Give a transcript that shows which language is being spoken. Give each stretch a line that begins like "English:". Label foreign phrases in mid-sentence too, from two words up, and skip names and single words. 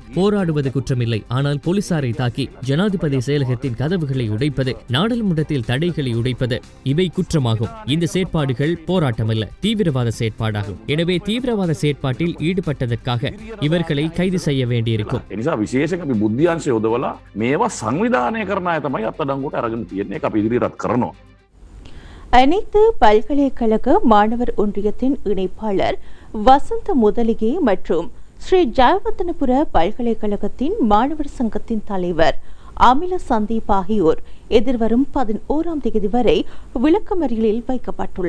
Tamil: போராடுவது குற்றமில்லை. ஆனால் போலீசாரை தாக்கி ஜனாதிபதி செயலகத்தின் கதவுகளை உடைப்பது, நாடாளுமன்றத்தில் தடைகளை உடைப்பது இவை குற்றமாகும். இந்த செயற்பாடுகள் போராட்டமல்ல, தீவிரவாத செயற்பாடாகும். எனவே தீவிரவாத செயற்பாட்டில் ஈடுபட்டதற்காக இவர்களை கைது செய்ய வேண்டியிருக்கும்.
Sinhala: බුද්ධියංශය යොදවලා මේවා සංවිධානය කරන අය තමයි අත්අඩංගුවට අරගෙන තියෙන්නේ. ඒක අපි ඉදිරියට කරනවා.
Tamil: அனைத்து பல்கலைக்கழக மாணவர் ஒன்றியத்தின் இணைப்பாளர் வசந்த முதலிகே மற்றும் ஸ்ரீ ஜெயவர்தனபுர பல்கலைக்கழகத்தின் மாணவர் சங்கத்தின் தலைவர் அமில சந்தீப் ஆகியோர் எதிர்வரும் 11ஆம் தேதி வரை விளக்கமறியலில் வைக்கப்பட்டுள்ளனர்.